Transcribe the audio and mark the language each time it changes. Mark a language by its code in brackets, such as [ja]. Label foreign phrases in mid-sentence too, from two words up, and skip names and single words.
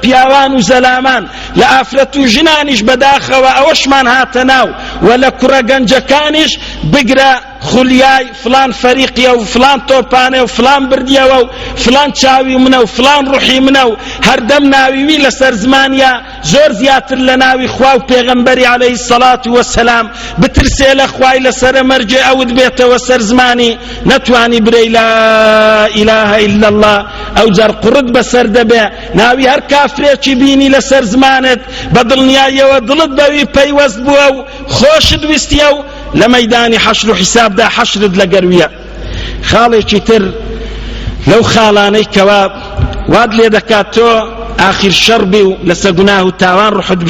[ckb] پیاوان و زەلامان لە ئافرەت و ژنانیش بەداخەوە ئەوەشمان هاتە ناو و لە کوڕە گەنجەکانیش بگرە خولیای فلان فەریقیە و فلان تۆپانێ و فلان بردیەوە و فلان چاوی منە و فلان ڕوحی منە و هەردەم ناویوی لەسەر زمانیە زۆر زیاتر لە ناوی خوا و پێغەمبەری [ar] عەلەیهی السەڵات وەسەلام [ckb] بترسێ لە خوای لەسەرە مەرجێ ئەوت بێتەوە سەر زمانی نەتوانی برەی لا [ar] إله إلا الله [ckb] ئەو جار قوڕت بەسەر دەبێ ناوی هەر کافرێکی بینی لەسەر زمانت بەدڵنیاییەوە دڵت بەوی پەیوەست بووە و خۆشت ویستیە و لە مەیدانی حەشر و حیسابدا حەشرت لەگەرویە خاڵێکی تر لەو خاڵانەی کەوا واد لێ دەکات تۆ ئاخیر شەڕبی و لەسەر گوناه و تاوان